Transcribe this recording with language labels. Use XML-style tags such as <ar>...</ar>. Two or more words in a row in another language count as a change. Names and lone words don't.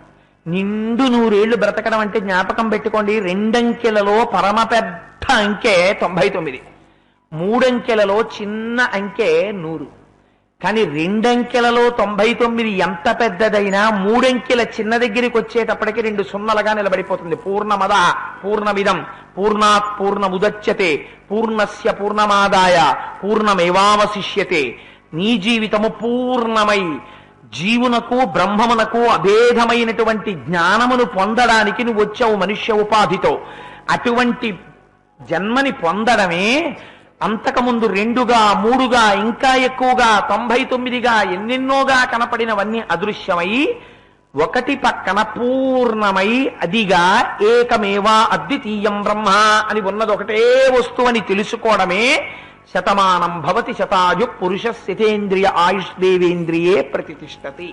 <te>నిండు 100 ఏళ్ళు బ్రతకడం అంటే జ్ఞాపకం పెట్టుకోండి, 2 అంకెలలో పరమ పెద్ద అంకె 99, 3 అంకెలలో చిన్న అంకె 100. కానీ 2 అంకెలలో 99 ఎంత పెద్దదైనా 3 అంకెల చిన్న దగ్గరికి వచ్చేటప్పటికి 2 సున్నలుగా నిలబడిపోతుంది.</te> <sa>పూర్ణమద పూర్ణమిదం పూర్ణాత్ పూర్ణముదచ్యతే పూర్ణస్య పూర్ణమాదాయ పూర్ణమేవావశిష్యతే.</sa> <te>నీ జీవితము పూర్ణమై జీవునకు బ్రహ్మమునకు అభేదమైనటువంటి జ్ఞానమును పొందడానికి నువ్వు వచ్చావు మనుష్య ఉపాధితో. అటువంటి జన్మని పొందడమే అంతకుముందు 2గా 3గా ఇంకా ఎక్కువగా 99గా ఎన్నెన్నోగా కనపడినవన్నీ అదృశ్యమై ఒకటి పక్కన పూర్ణమై అదిగా</te> <sa>ఏకమేవా అద్వితీయం బ్రహ్మ</sa> <te>అని ఉన్నది ఒకటే వస్తువు అని తెలుసుకోవడమే</te> <sa>శతమానం భవతి శతాయు పురుష శతేంద్రియ ఆయుష్ దేవేంద్రియే ప్రతిష్టతి.</sa>